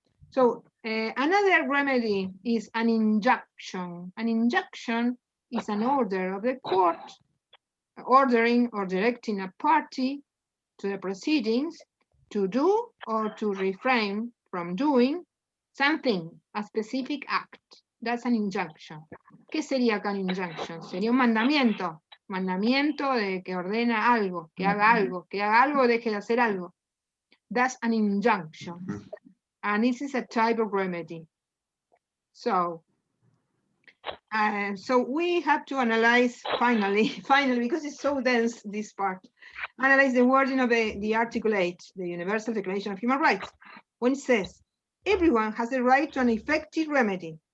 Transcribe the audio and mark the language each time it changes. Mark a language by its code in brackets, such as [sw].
[en] So another remedy is an injunction. An injunction is an order of the court ordering or directing a party to the proceedings to do or to refrain from doing something, a specific act. That's an injunction. [es] ¿Qué sería acá un injunction? Sería un mandamiento. Mandamiento de que ordena algo, que haga algo, o deje de hacer algo. [en] That's an injunction. And this is a type of remedy. So, So we have to analyze finally, because it's so dense, this part, analyze the wording of the Article 8, the Universal Declaration of Human Rights, when it says, everyone has the right to an effective remedy.